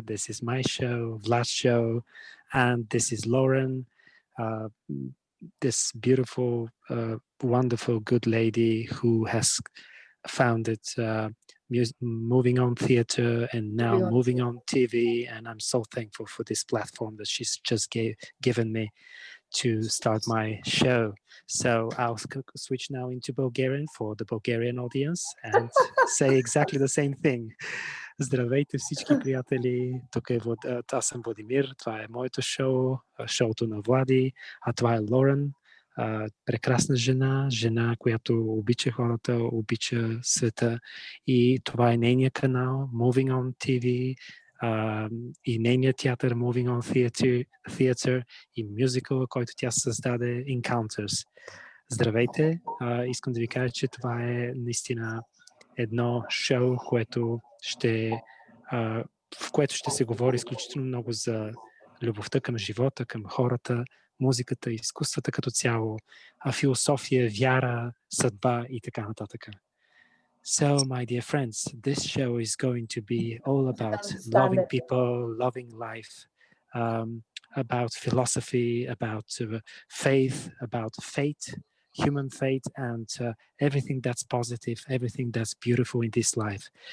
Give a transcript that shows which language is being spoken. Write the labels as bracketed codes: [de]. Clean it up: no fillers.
[en] This is my show, Vlad's show. And this is Lauren, uh, this beautiful, wonderful, good lady who has founded Moving On Theatre and now Moving On TV. And I'm so thankful for this platform that she's just given me to start my show. So I'll switch now into Bulgarian for the Bulgarian audience and say exactly the same thing. [bg] Здравейте всички приятели, тук е аз съм Владимир, това е моето шоу, шоуто на Влади, а това е Лорен, прекрасна жена, която обича хората, обича света и това е нейният канал Moving On TV, и нейният театър Moving On Theatre и мюзикъла, който тя създаде Encounters. Здравейте! Искам да ви кажа, че това е наистина едно шоу, в което ще се говори изключително много за любовта към живота, към хората, музиката, изкуствата като цяло, философия, вяра, съдба и така нататък. [en] So, my dear friends, this show is going to be all about loving people, loving life, about philosophy, about faith, about fate, human fate, and everything that's positive, everything that's beautiful in this life.